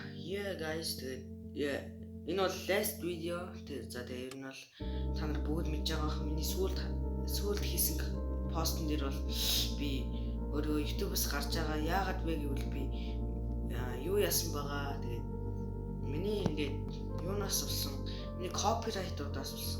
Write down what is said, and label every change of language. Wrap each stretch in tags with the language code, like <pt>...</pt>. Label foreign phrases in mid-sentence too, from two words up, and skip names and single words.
<en>Yeah guys,</en> <mn>тэгээд энэ бол</mn> <en>last video.</en> <mn>Тэгээд за тэгээд ер нь бол та нар бүгд мэдж байгаа миний сүүлд хийсэн постн дээр бол би өөрөө YouTube-с гарч байгаа. Яагаад вэ гэвэл би юу яасан байгаа. Тэгээд миний ингээд юунаас болсон, миний copyright-уудаас болсон.</mn>